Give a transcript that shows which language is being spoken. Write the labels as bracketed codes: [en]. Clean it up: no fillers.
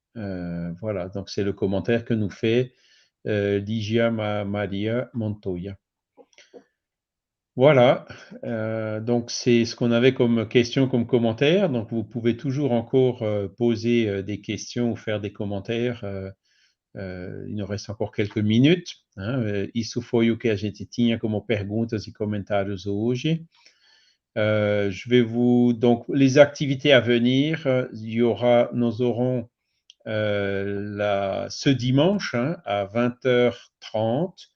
[fr] Voilà, donc c'est le commentaire que nous fait Ligia Maria Montoya. Voilà, donc c'est ce qu'on avait comme question, comme commentaire. Donc vous pouvez toujours encore poser des questions ou faire des commentaires. Il nous reste encore quelques minutes. Hein. [pt] Isso foi o que a gente tinha como perguntas e comentários hoje. [fr] Je vais vous donc les activités à venir. Nous aurons ce dimanche à 20h30.